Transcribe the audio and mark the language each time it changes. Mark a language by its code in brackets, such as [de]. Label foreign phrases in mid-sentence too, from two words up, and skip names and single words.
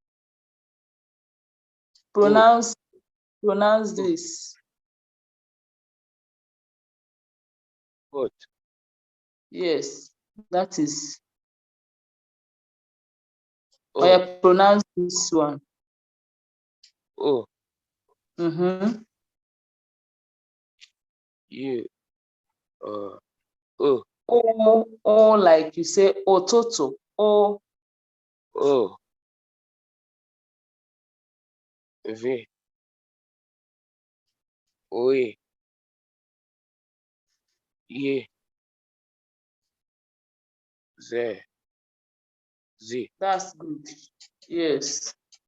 [en] U. Pronounce U. this. Foot. Yes, that is. Or O. you pronounce this one. O. Mm-hmm. U. O. O, like you say, ototo. O. O. V. Oi. Ye. Z. Z. That's good. Yes.